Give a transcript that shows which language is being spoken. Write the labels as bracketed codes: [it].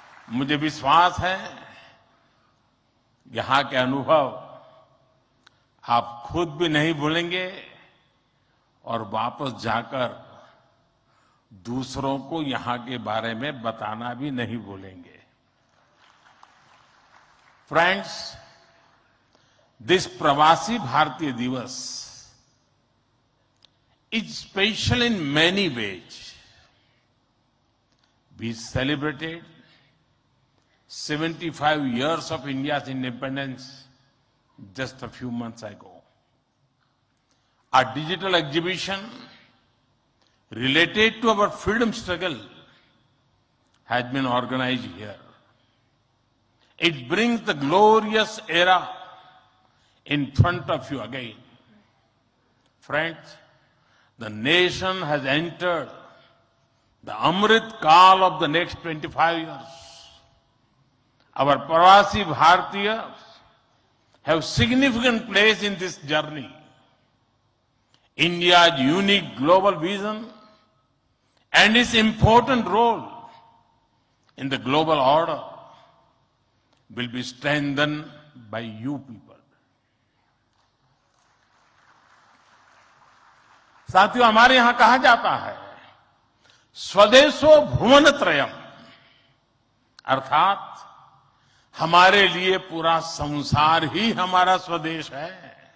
[hi] मुझे विश्वास है यहां के अनुभव आप खुद भी नहीं भूलेंगे और वापस जाकर दूसरों को यहां के बारे में बताना भी नहीं भूलेंगे. [en] Friends, this Pravasi Bharatiya Divas is special in many ways. We celebrated 75 years of India's independence just a few months ago. Our digital exhibition related to our freedom struggle has been organized here. It brings the glorious era in front of you again. Friends, the nation has entered the Amrit Kaal of the next 25 years. Our Pravasi Bharatiyas have significant place in this journey. India's unique global vision and its important role in the global order will be strengthened by you people. [hi] साथियों, हमारे यहां कहा जाता है [sa] स्वदेशो भुवन त्रयम, [hi] अर्थात हमारे लिए पूरा संसार ही हमारा स्वदेश है.